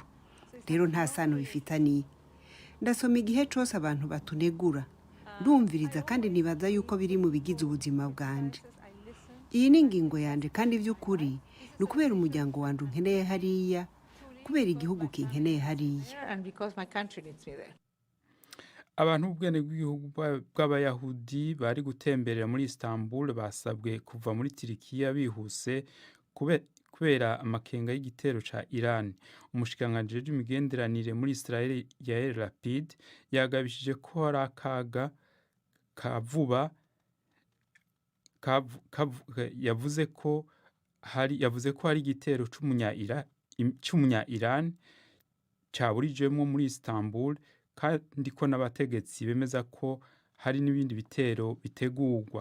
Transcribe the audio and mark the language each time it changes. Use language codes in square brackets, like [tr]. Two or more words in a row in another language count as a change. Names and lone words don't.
[rn] Rero nta sano bifitaniye. Ndasoma igihe cose abantu batunegura, ndumviriza kandi nibaza yuko biri mu bigize ubuzima bwanje. Iyi ni ingingo yanje, kandi by'ukuri ni kubera umuryango wanje unkeneye hariya, kubera igihugu kinkeneye hariya. [en] and because my country needs me there. [rn] Abantu b'ubwene bw'igihugu bw'Abayahudi bari gutemberera muri Istanbul basabwe kuva muri Turikiya bihuse kubera amakenga y'igitero ca Iran. Umushikiranganji w'imigenderanire muri Israel Yair Lapid yagabishije ko hari akaga kavuba yavuze ko hari igitero c'umunya Iran caburijwemo muri Istanbul, kandi ko n'abategetsi bemeza ko hari n'ibindi bitero bitegurwa.